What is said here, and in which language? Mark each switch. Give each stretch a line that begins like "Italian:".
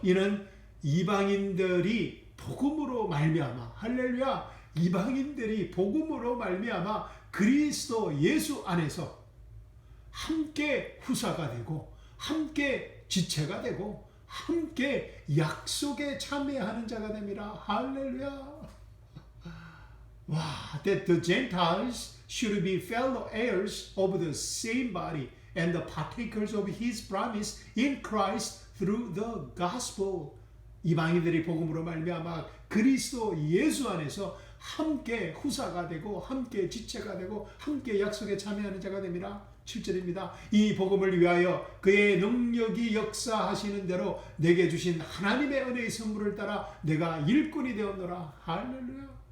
Korean: 이는 이방인들이 복음으로 말미암아, 할렐루야, 이방인들이 복음으로 말미암아 그리스도 예수 안에서 함께 후사가 되고 함께 지체가 되고 함께 약속에 참여하는 자가 됩니다. 할렐루야.
English: 와, that the Gentiles should be fellow heirs of the same body and the partakers of his promise in Christ through the gospel.
Korean: 이방인들이 복음으로 말미암아 그리스도 예수 안에서 함께 후사가 되고 함께 지체가 되고 함께 약속에 참여하는 자가 됩니다. 7절입니다. 이 복음을 위하여 그의 능력이 역사하시는 대로 내게 주신 하나님의 은혜의 선물을 따라 내가 일꾼이 되었노라. 할렐루야.